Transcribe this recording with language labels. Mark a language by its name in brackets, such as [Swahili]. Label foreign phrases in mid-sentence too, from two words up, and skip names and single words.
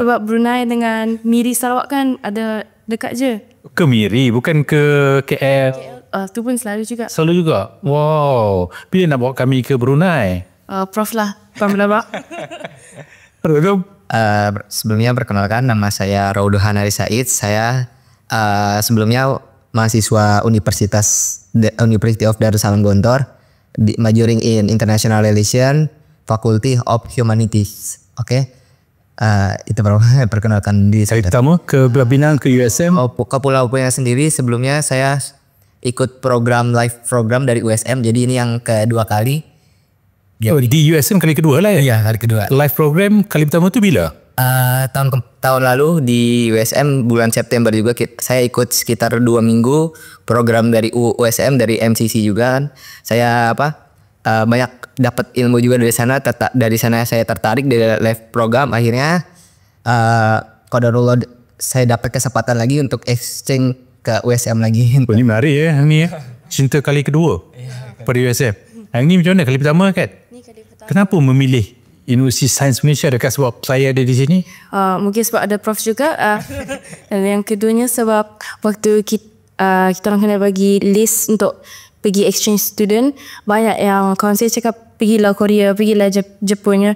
[Malay] Sebab Brunei dengan Miri Sarawak kan ada dekat je. Ke Miri, bukan ke KL? Tu pun selalu juga. Selalu juga? Wow. Bila nak bawa kami ke Brunei? Prof lah. Prof Labak. [Indonesian] Sebelumnya perkenalkan, nama saya Rauduhan Hari Said. Saya sebelumnya mahasiswa University of Darussalam Gontor, [English] majoring in International Relations, Faculty of Humanities. [Indonesian] Oke. Itu perkenalkan diri saya. [Malay] Pertama ke Pulau Pinang, ke USM? [Indonesian] Ke Pulau Pinang sendiri sebelumnya saya ikut [English] live program [Indonesian] dari USM, jadi ini yang kedua kali. [Malay] Di USM kali kedua lah ya? [Indonesian] Iya, kali kedua. [English] Live program [Malay] kali pertama tu bila? [Indonesian] Tahun lalu di USM bulan September juga saya ikut sekitar 2 minggu program dari USM, dari MCC juga kan. Saya banyak dapat ilmu juga dari sana. Dari sana saya tertarik dari [English] live program, [Indonesian] akhirnya qadarullah saya dapat kesempatan lagi untuk exchange ke USM lagi. [Malay] Ini menarik ya, ni ya. Cinta kali kedua pada USM. Yang ni macam mana kali pertama kan? Kenapa memilih Universiti Sains Malaysia? Adakah sebab saya ada di sini? Mungkin sebab ada prof juga. Dan yang keduanya sebab waktu kita orang kena bagi list untuk pergi [English] exchange student, [Malay] banyak yang kawan saya cakap pergilah Korea, pergilah Jepun.